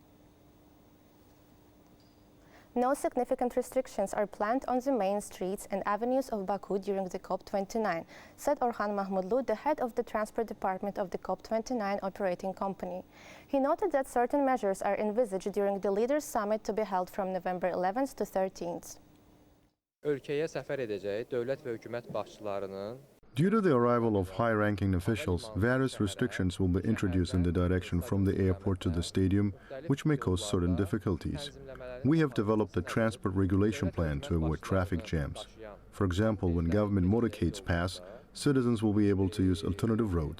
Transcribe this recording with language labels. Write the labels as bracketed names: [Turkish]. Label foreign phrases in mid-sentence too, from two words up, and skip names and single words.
[English] No significant restrictions are planned on the main streets and avenues of Baku during the COP29, said Orhan Mahmudlu, the head of the transport department of the COP29 operating company. He noted that certain measures are envisaged during the Leaders' Summit to be held from November 11th to 13th. [Azerbaijani] Ölkəyə səfər edəcək dövlət və hökumət başçılarının [English] Due to the arrival of high-ranking officials, various restrictions will be introduced in the direction from the airport to the stadium, which may cause certain difficulties. We have developed a transport regulation plan to avoid traffic jams. For example, when government motorcades pass, citizens will be able to use alternative roads.